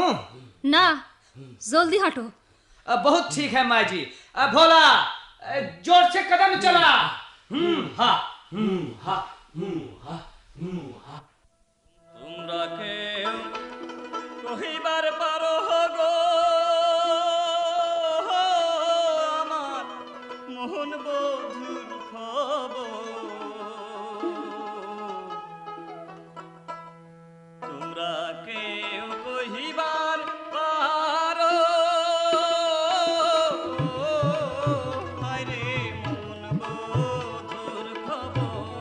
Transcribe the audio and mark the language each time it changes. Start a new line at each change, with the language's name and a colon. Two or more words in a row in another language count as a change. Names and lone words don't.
Bangla: না, জলদি হাঁটো।
Hindi: बहुत ठीक है माई जी। भोला जोर से कदम चला। हा हा हा।
Bangla: তোমরা কেউ কহিবার পারো গো আমার মোহন বধুর খবর। তোমরা কেউ কহিবার পারো হায়রে মোহন বধুর খবর।